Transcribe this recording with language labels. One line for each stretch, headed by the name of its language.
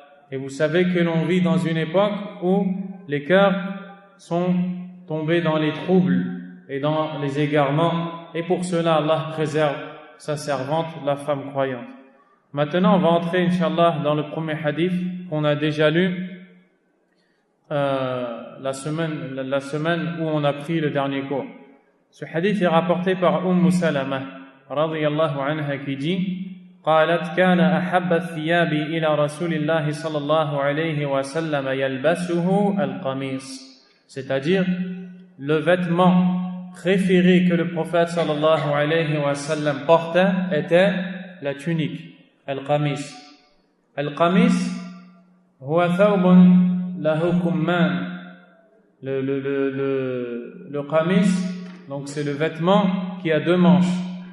French: Et vous savez que l'on vit dans une époque où les cœurs sont tombés dans les troubles et dans les égarements, et pour cela Allah préserve sa servante, la femme croyante. Maintenant on va entrer Inch'Allah dans le premier hadith qu'on a déjà lu la semaine où on a pris le dernier cours. Ce hadith est rapporté par Salama radiyallahu anha qui dit
Arabic: قالت كان أحب الثياب إلى رسول الله صلى الله عليه وسلم يلبسه القميص.
French: C'est-à-dire le vêtement préféré que le prophète sallallahu alayhi wa sallam portait était la tunique, al-qamis.
Arabic: Al-qamis huwa thawbun lahu kumman.
French: Le qamis, donc c'est le vêtement qui a deux manches.